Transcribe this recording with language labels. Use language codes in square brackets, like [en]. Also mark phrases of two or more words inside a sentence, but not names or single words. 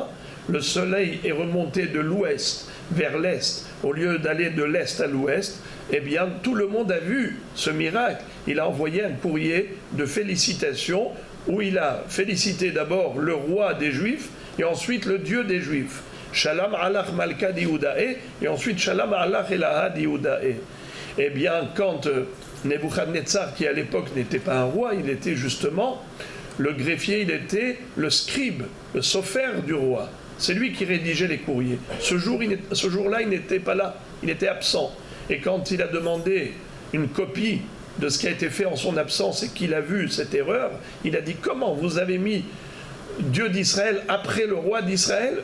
[fr] Le soleil est remonté de l'ouest vers l'est, au lieu d'aller de l'est à l'ouest. Eh bien, tout le monde a vu ce miracle. Il a envoyé un courrier de félicitations, où il a félicité d'abord le roi des Juifs, et ensuite le Dieu des Juifs. [arc] שלם עלך מלכא דיהודאי, [fr] et ensuite [arc] שלם עלך אלהא דיהודאי. [fr] Eh bien, quand Nebuchadnezzar, qui à l'époque n'était pas un roi, il était justement le greffier, il était le scribe, le sophère du roi. C'est lui qui rédigeait les courriers. Ce jour-là, il n'était pas là, il était absent. Et quand il a demandé une copie de ce qui a été fait en son absence et qu'il a vu cette erreur, il a dit « Comment vous avez mis Dieu d'Israël après le roi d'Israël?